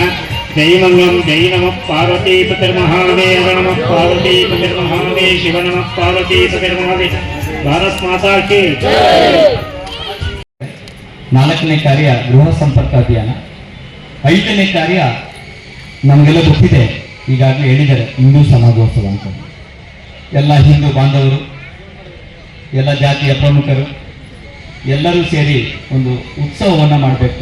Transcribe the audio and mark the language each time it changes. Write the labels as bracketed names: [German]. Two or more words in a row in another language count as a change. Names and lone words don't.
[Sanskrit] जय मंगलम जय नमः पार्वती पतिर्महादेव नमः पार्वती पतिर्महादेव शिव नमः पार्वती पतिर्महादेव। [Hindi] भारत माता की [Kannada] ನಾಲ್ಕನೇ ಕಾರ್ಯ ಗೃಹ ಸಂಪರ್ಕ ಅಭಿಯಾನ. 5ನೇ ಕಾರ್ಯ ನಮಗೆಲ್ಲ ಗೊತ್ತಿದೆ, ಈಗಾಗಲೇ ಹೇಳಿದ್ದಾರೆ, ಹಿಂದೂ ಸಮಾಜೋತ್ಸವ ಅಂತ. ಎಲ್ಲ ಹಿಂದೂ ಬಾಂಧವರು, ಎಲ್ಲ ಜಾತಿಯ ಪ್ರಮುಖರು ಎಲ್ಲರೂ ಸೇರಿ ಒಂದು ಉತ್ಸವವನ್ನು ಮಾಡಬೇಕು.